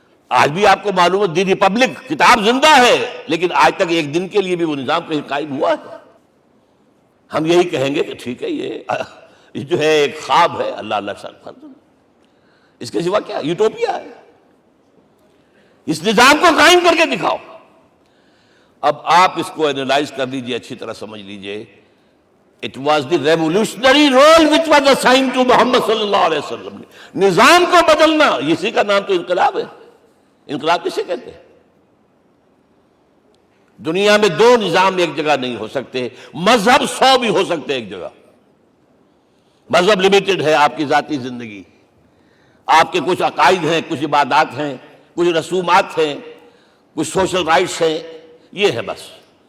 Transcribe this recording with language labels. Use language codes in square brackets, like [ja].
[ur] آج بھی آپ کو معلوم ہے دی ریپبلک کتاب زندہ ہے, لیکن آج تک ایک دن کے لیے بھی وہ نظام کہیں قائم ہوا ہے. ہم یہی کہیں گے کہ ٹھیک ہے یہ جو ہے ایک خواب ہے, اللہ اللہ سر, اس کے سوا کیا یوٹوپیا ہے. اس نظام کو قائم کر کے دکھاؤ. اب آپ اس کو اینالائز کر لیجئے, اچھی طرح سمجھ لیجئے. [en] It was the revolutionary role which was assigned to Muhammad صلی اللہ علیہ وسلم. [ur] نظام کو بدلنا, اسی کا نام تو انقلاب ہے. انقلاب کسے کہتے ہیں؟ دنیا میں دو نظام ایک جگہ نہیں ہو سکتے. مذہب 100 بھی ہو سکتے ایک جگہ. مذہب لمیٹڈ ہے, آپ کی ذاتی زندگی, آپ کے کچھ عقائد ہیں, کچھ عبادات ہیں, کچھ رسومات ہیں, کچھ سوشل رائٹس ہیں, یہ ہے بس.